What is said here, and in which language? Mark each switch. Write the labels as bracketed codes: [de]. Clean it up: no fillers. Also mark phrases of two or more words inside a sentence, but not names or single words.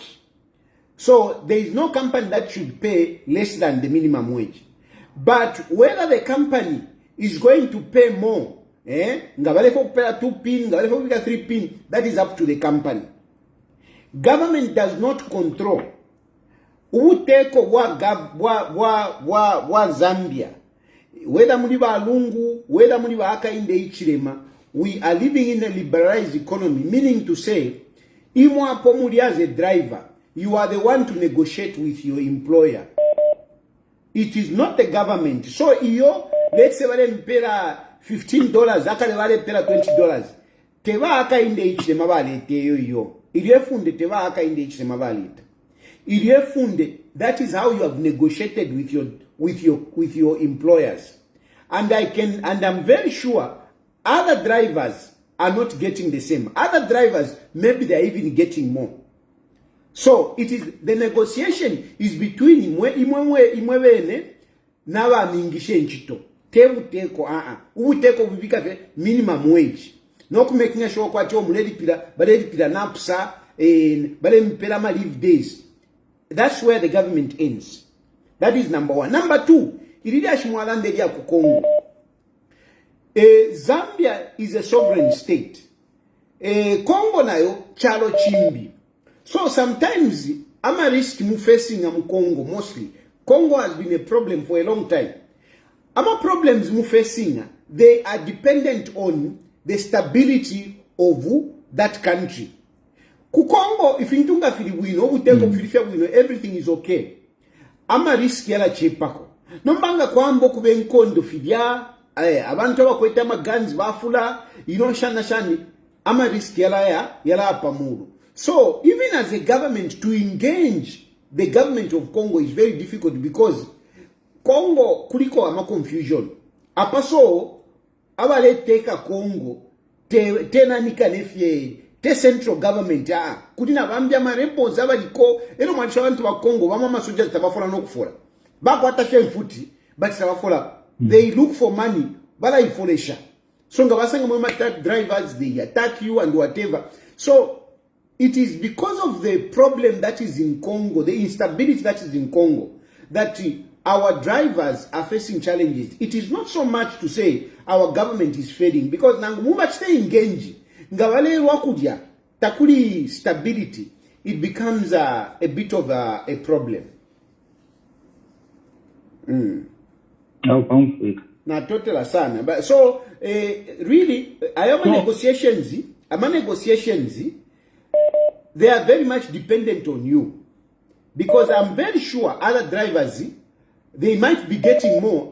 [en] So there is no company that should pay less than the minimum wage. But whether the company is going to pay more, ngabale for 2 pin, ngabale for 3 pin, that is up to the company. Government does not control. [bem] Uteko wa Zambia, whether muliba alungu, whether muliba aka inde ichilema, [en] we are living in a liberalized economy, meaning to say, [bem] imwa pomuli [en] as a driver, you are the one to negotiate with your employer. It is not the government. So let's say [bem] wale mpela $15, akale wale mpela $20. Teba aka inde ichilema wale teyo. Iliefunde teba aka inde ichilema wale. Iliefunde, [en] that is how you have negotiated with your employers. And I'm very sure other drivers are not getting the same. Other drivers, maybe they're even getting more. So the negotiation is between [bem] imwewene na ba mingishe nchito. Teko ubuteko bubika [en] minimum wage. [bem] No kumaking sure kwa cho muledi pila napsa bale mpela ma [en] leave days. That's where the government ends. That is number one. Number two, [bem] ilidi ashimwalande dia ku Congo. [en] Zambia is a sovereign state. [bem] Congo nayo chalo chimbi. [en] So sometimes I'm a risk mu facing am Congo mostly. Congo has been a problem for a long time. Ama problems mu facing, they are dependent on the stability of that country. [bem] Ku Congo, if intunga filibuino, uteko filifia buino, [en] everything is okay. [bem] ama risk yala chepako nombanga kwambo kube nkondo fidya abantu abakweta guns bafula shani ama risk yala apamuru. [en] So even as a government to engage the government of Congo is very difficult because [bem] Congo kuliko ama confusion apaso abale teka Congo tena nikanefye te central government kudina bambya marepos abaliko ero mwanisha abantu ba Congo bama masoja tabafola nokufora bako atashe mfuti but tabafola [en] they look for money [bem] bala ifolesha so ngabasanga mwe [en] attack drivers, they attack you and whatever. So it is because of the problem that is in Congo, the instability that is in Congo, that our drivers are facing challenges. It is not so much to say our government is failing, because much stay engaged. [bem] Ngawale wakudia takuli stability, [en] it becomes a bit of a problem. [bem] Na total sana. [en] But so really, negotiations, they are very much dependent on you, because I'm very sure other drivers, they might be getting more.